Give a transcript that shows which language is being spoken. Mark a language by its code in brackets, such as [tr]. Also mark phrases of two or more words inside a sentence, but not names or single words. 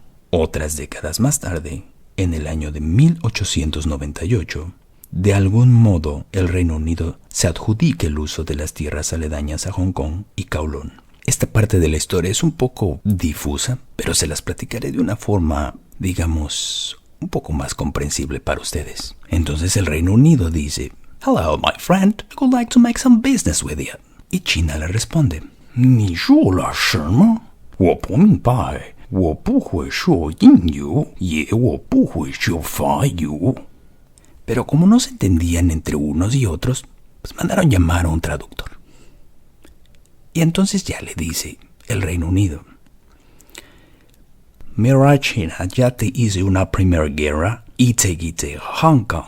[es] Otras décadas más tarde, en el año de 1898, de algún modo el Reino Unido se adjudica el uso de las tierras aledañas a Hong Kong y Kowloon. Esta parte de la historia es un poco difusa, pero se las platicaré de una forma, digamos, un poco más comprensible para ustedes. Entonces el Reino Unido dice: [en] "Hello, my friend, I would like to make some business with you." [es] Y China le responde: [zh] "你说了什么？我不明白，我不会说英语，也我不会说法语." [es] Pero como no se entendían entre unos y otros, pues mandaron llamar a un traductor. Y entonces ya le dice el Reino Unido: "Mira, China, ya te hice una primera guerra y te quité Hong Kong.